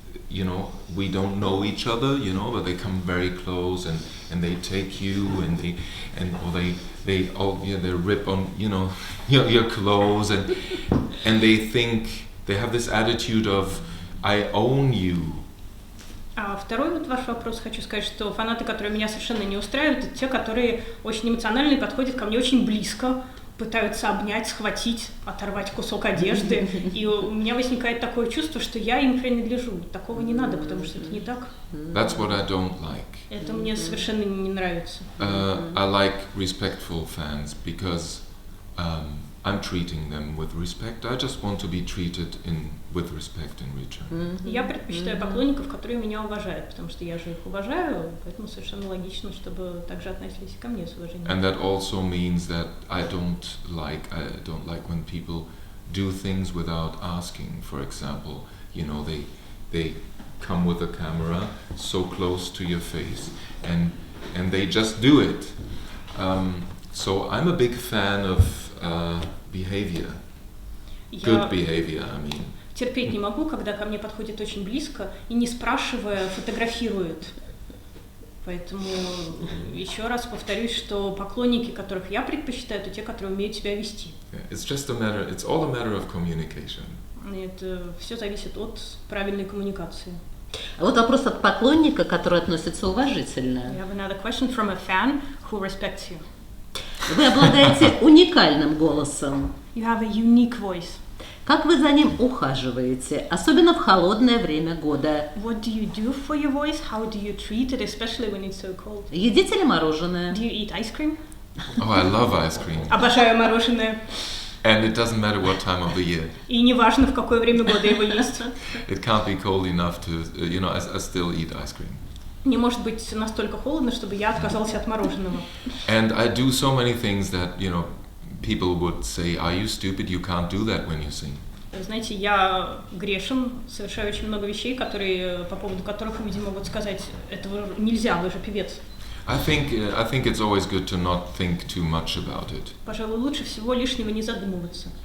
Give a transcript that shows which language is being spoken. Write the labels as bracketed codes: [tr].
[en] You know, we don't know each other, you know, but they come very close and they take you and they rip on, you know, your clothes and they think, they have this attitude of I own you. [ru] А второй вот ваш вопрос, хочу сказать, что фанаты, которые меня совершенно не устраивают, это те, которые очень эмоционально и подходят ко мне очень близко, пытаются обнять, схватить, оторвать кусок одежды, и у меня возникает такое чувство, что я им принадлежу. Такого не надо, потому что это не так. [en] That's what I don't like. [ru] Это мне совершенно не нравится. [en] I like respectful fans because I'm treating them with respect. I just want to be treated with respect in return. [ru] Я предпочитаю поклонников, которые меня уважают, потому что я же их уважаю, поэтому совершенно логично, чтобы также относились ко мне с уважением. [en] And that also means that I don't like when people do things without asking. For example, you know, they come with a camera so close to your face and they just do it. So I'm a big fan of behavior. Good behavior, I mean. [ru] Терпеть не могу, когда ко мне подходит очень близко и, не спрашивая, фотографирует. Поэтому еще раз повторюсь, что поклонники, которых я предпочитаю, это те, которые умеют себя вести. [en] It's all a matter of communication. [ru] И это все зависит от правильной коммуникации. А вот вопрос от поклонника, который относится уважительно. [en] I have another question from a fan who respects you. [ru] Вы обладаете уникальным голосом. [en] You have a unique voice. [ru] Как вы за ним ухаживаете, особенно в холодное время года? [en] What do you do for your voice? How do you treat it, especially when it's so cold? [ru] Едите ли мороженое? [en] Do you eat ice cream? Oh, I love ice cream. [ru] Обожаю мороженое. [en] And it doesn't matter what time of the year. [ru] И не важно, в какое время года его есть. [en] It can't be cold enough to, you know, I still eat ice cream. [ru] Не может быть настолько холодно, чтобы я отказался от мороженого. [en] And I do so many things that, you know, people would say, "Are you stupid? You can't do that when you sing." [ru] Вы знаете, я грешен, совершаю очень много вещей, которые, по поводу которых люди могут сказать, этого нельзя, вы же певец. [en] I think it's always good to not think too much about it. [ru] Pожалуй, лучше всего лишнего не задумываться.